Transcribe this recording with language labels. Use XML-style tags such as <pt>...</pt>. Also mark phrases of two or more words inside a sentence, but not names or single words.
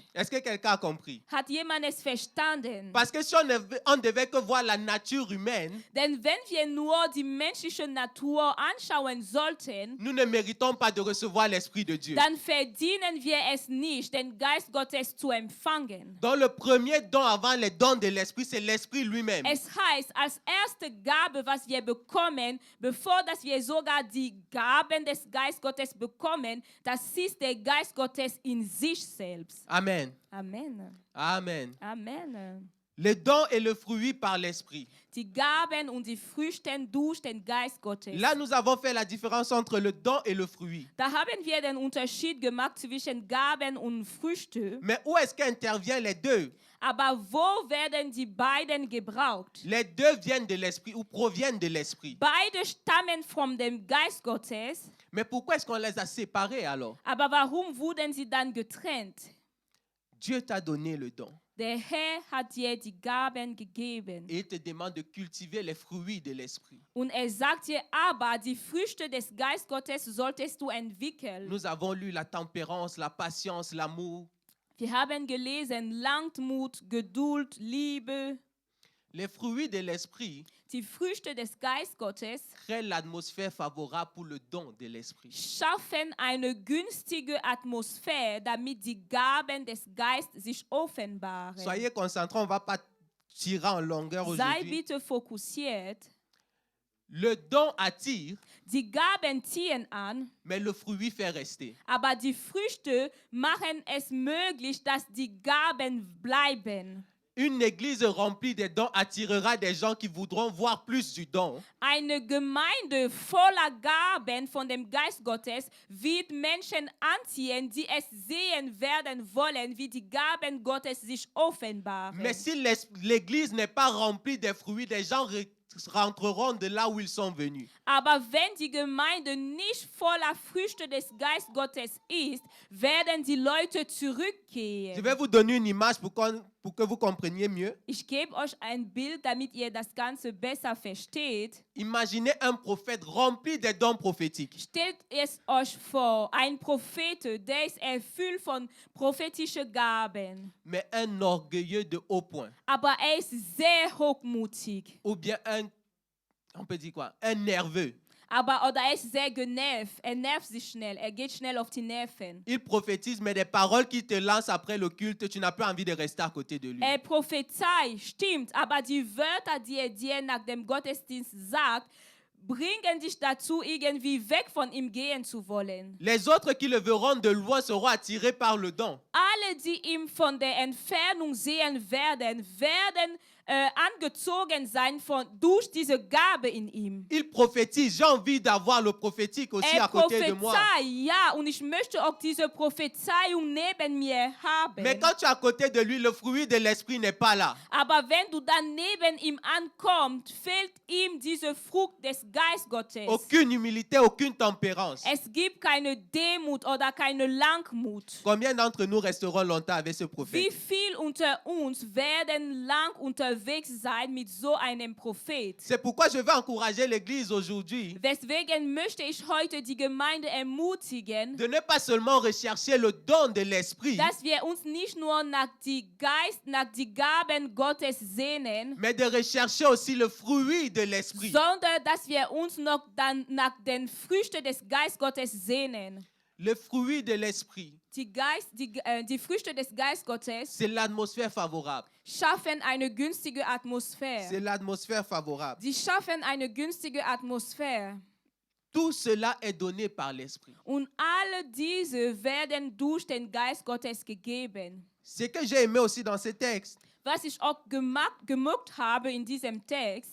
<fr>Est-ce que quelqu'un a compris?</fr> <de>Hat jemand es verstanden?</de> <fr>Parce que si on devait que voir la nature humaine,</fr> <de>Denn wenn wir nur die menschliche Natur anschauen sollten,</de> <fr>nous ne méritons pas de recevoir l'esprit de Dieu.</fr> <de>dann verdienen wir es nicht, den Geist Gottes zu empfangen.</de> <fr>Donc le premier don avant les dons de l'esprit, c'est l'esprit lui-même.</fr> <de>Es heißt, als erste Gabe, was wir bekommen, bevor dass wir sogar die Gaben des Geist Gottes bekommen, das ist der Geist Gottes in sich selbst. Amen. Amen. Amen. Amen.</de> <fr>Le don et le fruit par l'esprit.</fr> <de>Die Gaben und die Früchte durch den Geist Gottes.</de> <fr>Là, nous avons fait la différence entre le don et le fruit.</fr> <de>Da haben wir den Unterschied gemacht zwischen Gaben und Früchte.</de> <fr>Mais où est-ce qu'interviennent les deux?</fr> <de>Aber wo werden die beiden gebraucht?</de> <fr>Les deux viennent de l'esprit ou proviennent de l'esprit.</fr> <de>Beide stammen von dem Geist Gottes.</de> <fr>Mais pourquoi est-ce qu'on les a séparés alors?</fr> <de>Aber warum wurden sie dann getrennt?</de> <fr>Dieu t'a donné le don.</fr> <de>Der Herr hat dir die Gaben gegeben.</de> <fr>Et il te demande de cultiver les fruits de l'esprit.</fr> <de>Und er sagt dir aber, die Früchte des Geist Gottes solltest du entwickeln.</de> <fr>Nous avons lu la tempérance, la patience, l'amour.</fr> <de>Wir haben gelesen, Langmut, Geduld, Liebe.</de> <fr>Les fruits de l'esprit</fr> <de>Die Früchte des Geist Gottes</de> <fr>créent l'atmosphère favorable pour le don de l'esprit.</fr> <de>schaffen eine günstige Atmosphäre, damit die Gaben des Geistes sich offenbaren.</de> <fr>Soyez concentrés, on ne va pas tirer en longueur</fr> <de>Sei</de> <fr>aujourd'hui.</fr> <de>bitte fokussiert.</de> <fr>Le don attire,</fr> <de>Die Gaben ziehen an,</de> <fr>mais le fruit fait rester.</fr> <de>aber die Früchte machen es möglich, dass die Gaben bleiben.</de> <fr>Une église remplie de dons attirera des gens qui voudront voir plus du don.</fr> <de>Eine Gemeinde voller Gaben von dem Geist Gottes wird Menschen anziehen, die es sehen werden wollen, wie die Gaben Gottes sich offenbaren.</de> <fr>Mais si l'église n'est pas remplie des fruits, des gens rentreront de là où ils sont venus.</fr> <de>Aber wenn die Gemeinde nicht voller Früchte des Geist Gottes ist, werden die Leute</de> <fr>Je</fr> <de>zurückgehen.</de> <fr>vais vous donner une image pour que vous compreniez mieux.</fr> <de>Ich gebe euch ein Bild, damit ihr das Ganze besser versteht.</de> <fr>Imaginez un prophète rempli des dons prophétiques.</fr> <de>Stellt es euch vor, ein Prophet, der ist erfüllt von prophetischen Gaben.</de> <fr>Mais un orgueilleux de haut point.</fr> <de>Aber er ist sehr hochmutig.</de> <fr>Ou bien on peut dire quoi? Un nerveux.</fr> <de>Oder er ist sehr genervt. Er nervt sich schnell. Er geht schnell auf die Nerven.</de> <fr>Il prophétise, mais des paroles qui te lancent après le culte, tu n'as plus envie de rester à côté de lui.</fr> <de>Er prophezeit, stimmt, aber die Wörter, die er dir nach dem Gottesdienst sagt, bringen dich dazu, irgendwie weg von ihm gehen zu wollen.</de> <fr>Les autres qui le verront de loin seront attirés par le don.</fr> <de>alle, die ihm von der Entfernung sehen werden, werden angezogen sein durch diese Gabe in ihm.</de> <fr>Il prophétise. J'ai envie d'avoir le prophétique aussi à côté de moi.</fr> <de>Ja, und ich möchte auch diese Prophezeiung neben mir haben.</de> <fr>Mais quand tu es à côté de lui, le fruit de l'esprit n'est pas là.</fr> <de>Aber wenn du dann neben ihm ankommst, fehlt ihm diese Frucht des Geistgottes.</de> <fr>Aucune humilité, aucune tempérance.</fr> <de>Es gibt keine Demut oder keine Langmut.</de> <fr>Combien d'entre nous resteront longtemps avec ce</fr> <de>Wie</de> <fr>prophète?</fr> <de>viel unter uns werden lang unterwegs sein mit so einem Prophet?</de> <fr>C'est pourquoi je veux encourager l'Église aujourd'hui</fr> <de>Deswegen möchte ich heute die Gemeinde ermutigen,</de> <fr>de ne pas seulement rechercher le don de l'esprit,</fr> <de>dass wir uns nicht nur nach die Gaben Gottes sehnen,</de> <fr>mais de rechercher aussi le fruit de l'esprit.</fr> <de>sondern dass wir uns noch dann nach den Früchten des Geistgottes sehnen.</de> <fr>Le fruit de l'esprit,</fr> <de>Die Früchte des Geistgottes</de> <fr>c'est l'atmosphère favorable.</fr> <de>schaffen eine günstige</de> <fr>C'est</fr> <de>Atmosphäre.</de> <fr>l'atmosphère favorable.</fr> <de>Sie schaffen eine günstige Atmosphäre.</de> <fr>Tout cela est donné par l'esprit.</fr> <de>Und alle diese werden durch den Geist Gottes gegeben.</de> <fr>Ce que j'ai aimé aussi dans ce texte,</fr> <de>Was ich auch gemocht habe in diesem Text,</de>